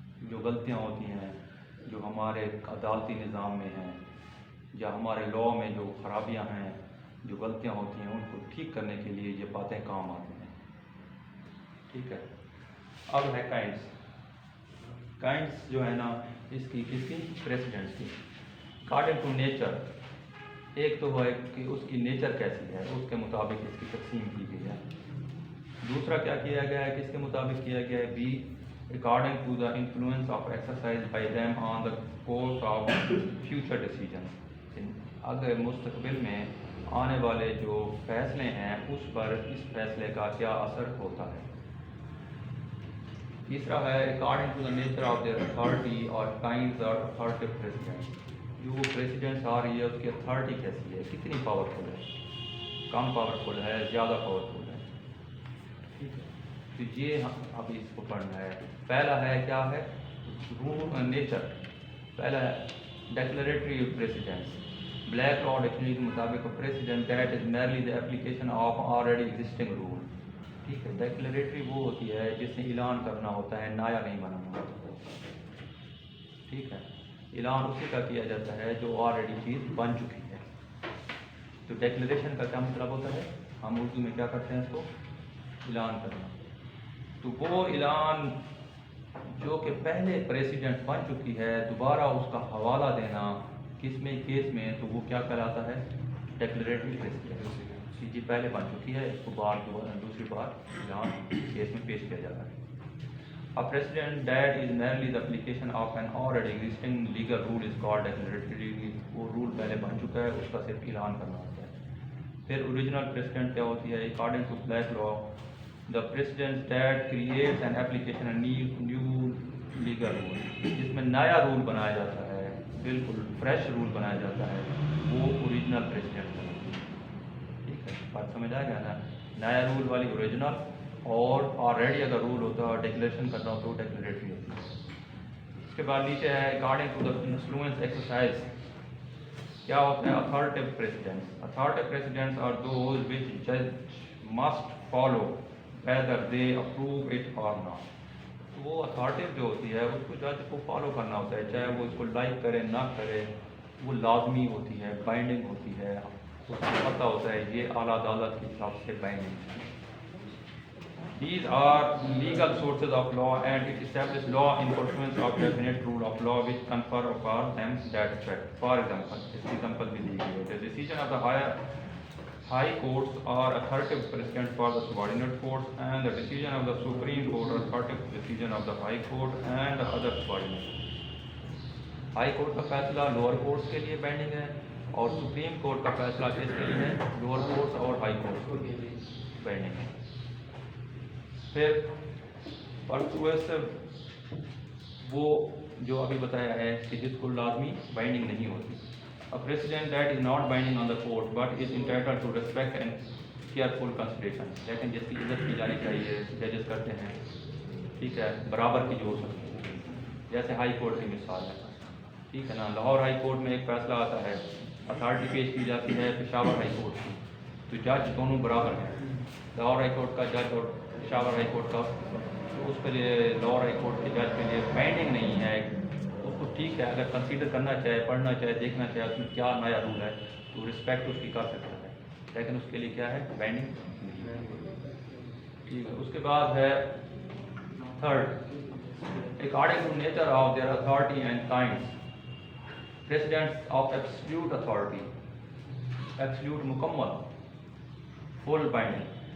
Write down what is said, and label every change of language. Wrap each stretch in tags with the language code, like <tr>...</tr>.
<ur>جو غلطیاں ہوتی ہیں جو ہمارے عدالتی نظام میں ہیں یا ہمارے لا میں جو خرابیاں ہیں, جو غلطیاں ہوتی ہیں, ان کو ٹھیک کرنے کے لیے یہ باتیں کام آتی ہیں. ٹھیک ہے. اب ہے کائنڈس. کائنڈس جو ہے نا اس کی کس کی, پریسیڈنٹس کی.</ur> <en>according to nature,</en> <ur>ایک تو ہے کہ اس کی نیچر کیسی ہے, اس کے مطابق اس کی تقسیم کی گئی ہے. دوسرا کیا کیا گیا ہے,</ur> <en>کس کے مطابق کیا گیا ہے, B according to the influence of exercised by them on the course of future decisions.</en> <ur>اگر مستقبل میں آنے والے جو فیصلے ہیں اس پر اس فیصلے کا کیا اثر ہوتا ہے. تیسرا ہے</ur> <en>according to the nature of their authority or kinds of authoritative precedents.</en> <ur>جو وہ پریسیڈنٹس آ رہی ہے اس کی اتھارٹی کیسی ہے, کتنی پاورفل ہے, کم پاورفل ہے, زیادہ پاورفل ہے. ٹھیک ہے. تو یہ ابھی اس کو پڑھنا ہے. پہلا ہے کیا ہے, رول نیچر. پہلا ہے ڈیکلریٹری پریسیڈنٹس. بلیک لا ڈکشنری کے مطابق</ur> <en>Precedent that is merely the application of already existing rule.</en> <ur>ٹھیک ہے. ڈیکلریٹری وہ ہوتی ہے جس نے اعلان کرنا ہوتا ہے, نیا نہیں بنانا ہوتا. ٹھیک ہے. اعلان اسی کا کیا جاتا ہے جو آلریڈی چیز بن چکی ہے. تو ڈیکلریشن کا کیا مطلب ہوتا ہے, ہم اردو میں کیا کرتے ہیں اس کو, اعلان کرنا. تو وہ اعلان جو کہ پہلے پریسیڈنٹ بن چکی ہے دوبارہ اس کا حوالہ دینا کس میں, کیس میں, تو وہ کیا کہلاتا ہے, ڈیکلریٹری پریسیڈنٹ. جی پہلے بن چکی ہے, اس کو بار دوسری بار اعلان کیس میں پیش کیا جاتا ہے.</ur> <en>A precedent that is merely the application of an already existing legal rule is called declaratory.</en> <ur>وہ رول پہلے بن چکا ہے, اس کا صرف اعلان کرنا ہوتا ہے. پھر اوریجنل پریسیڈنٹ کیا ہوتی ہے,</ur> <en>according to black law the precedent that creates an application a new legal rule.</en> <ur>جس میں نیا رول بنایا جاتا ہے, بالکل فریش رول بنایا جاتا ہے, وہ اوریجنل پریسیڈنٹ ہے. ٹھیک ہے. بات سمجھ آ گیا نا, نیا رول والی اوریجنل, اور آلریڈی اگر رول ہوتا ہے ڈیکلیریشن کرنا ہوتا ہے وہ ڈیکلیریٹری ہوتی ہے. اس کے بعد نیچے ہے</ur> <en>According to the influence exercise.</en> <ur>کیا ہوتے ہیں authoritative precedents.</ur> <en>Authoritative precedents are those which جج must follow whether they approve it or not. وہ authoritative جو ہوتی ہے اس کو جج کو فالو کرنا ہوتا ہے, چاہے وہ اس کو لائک کرے نہ کرے, وہ لازمی ہوتی ہے, بائنڈنگ ہوتی ہے, اس کو پتہ ہوتا ہے یہ اعلیٰ عدالت کی طرف سے بائنڈنگ ہے. These are legal sources of law and it establishes law in pursuance of definite rule of law which confer upon them that effect. For example, this example will be the decision of the high courts are authoritative precedent for the subordinate courts, and the decision of the Supreme Court are authoritative decision of the High Court and the other subordinate.</en> <ur>High Court کا فیصلہ lower courts کے لیے bending ہے, اور supreme court کا فیصلہ کس کے لیے ہے, lower courts اور high courts کے لیے بینڈنگ ہے. پھر پرسویسو وہ جو ابھی بتایا ہے کہ جس کو لازمی بائنڈنگ نہیں ہوتی.</ur> <en>A precedent that is not binding on the court but is entitled to respect and careful consideration.</en> <ur>لیکن جس کی عزت کی جانی چاہیے ججز کرتے ہیں, ٹھیک ہے, برابر کی جو ہو سکتی ہے. جیسے ہائی کورٹ کی مثال ہے, ٹھیک ہے نا. لاہور ہائی کورٹ میں ایک فیصلہ آتا ہے, اتھارٹی پیش کی جاتی ہے پشاور ہائی کورٹ کی, تو جج دونوں برابر ہیں. لاہور ہائی کورٹ کا جج اور پشاور ہائی کورٹ کا, تو اس کے لیے لاہور ہائی کورٹ کے جج کے لیے بائنڈنگ نہیں ہے. اس کو ٹھیک ہے, اگر کنسیڈر کرنا چاہے, پڑھنا چاہے, دیکھنا چاہے اس میں کیا نیا رول ہے تو رسپیکٹ اس کی کر سکتا ہے, لیکن اس کے لیے کیا ہے, بائنڈنگ نہیں ہے. ٹھیک ہے. اس کے بعد ہے</ur> <en>Third, according to nature of their authority and kinds, precedents of absolute authority, absolute مکمل, full binding.</en>